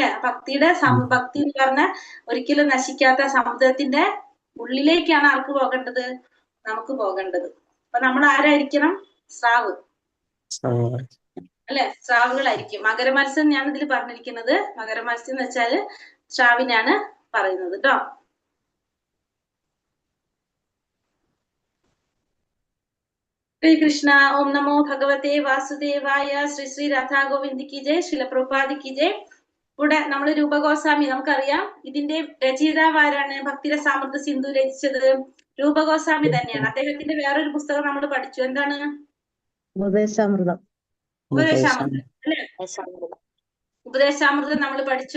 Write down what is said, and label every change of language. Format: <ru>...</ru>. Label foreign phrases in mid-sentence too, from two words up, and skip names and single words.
<ml>ഭക്തിയുടെ ഭക്തി എന്ന് പറഞ്ഞ ഒരിക്കലും നശിക്കാത്ത സമുദ്രത്തിന്റെ ഉള്ളിലേക്കാണ് ആർക്ക് പോകേണ്ടത്? നമുക്ക് പോകേണ്ടത്. അപ്പൊ നമ്മൾ ആരായിരിക്കണം? സ്രാവ് അല്ലെ? സ്രാവുകളായിരിക്കും. മകരമത്സ്യം ഞാൻ ഇതിൽ പറഞ്ഞിരിക്കുന്നത്, മകരമത്സ്യം എന്ന് വെച്ചാല് സ്രാവിനാണ് പറയുന്നത് കേട്ടോ.</ml> <hi>श्री कृष्णा।</hi> <sa>ओम नमो भगवते वासुदेवाय।</sa> <hi>श्री श्री राधा गोविंद की जय, श्रील प्रभुपाद की जय.</hi> <ml>ഇവിടെ നമ്മൾ രൂപഗോസ്വാമി നമുക്കറിയാം. ഇതിന്റെ രചയിതാവ് ആരാണ്? ഭക്തിരസാമൃത സിന്ധു രചിച്ചത് രൂപഗോസ്വാമി തന്നെയാണ്. അദ്ദേഹത്തിന്റെ വേറൊരു പുസ്തകം നമ്മൾ പഠിച്ചു. എന്താണ്? ഉപദേശാമൃതം. ഉപദേശാമൃതം അല്ലെ? ഉപദേശാമൃതം നമ്മൾ പഠിച്ചു.</ml>